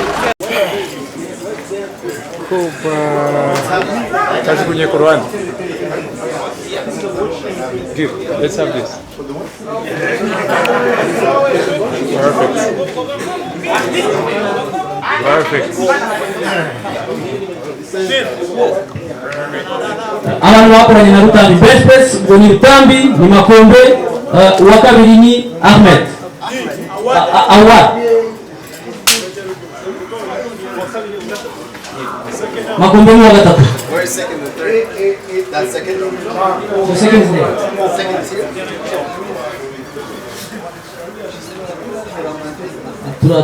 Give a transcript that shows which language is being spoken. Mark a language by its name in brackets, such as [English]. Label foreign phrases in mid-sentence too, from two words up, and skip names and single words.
[Swahili] Kazi kwenye Qur'an. [English] Give. Let's have this. Perfect. [Kinyarwanda] Abantu bakoranye na Rutambi [English] best press [Kinyarwanda] ngo ni Rutambi ni Makombe uwa kabiri ni Ahmed Awad Makombe ni wa gatatu. [English] Where is second and third? That's second. The second is there. Second is here.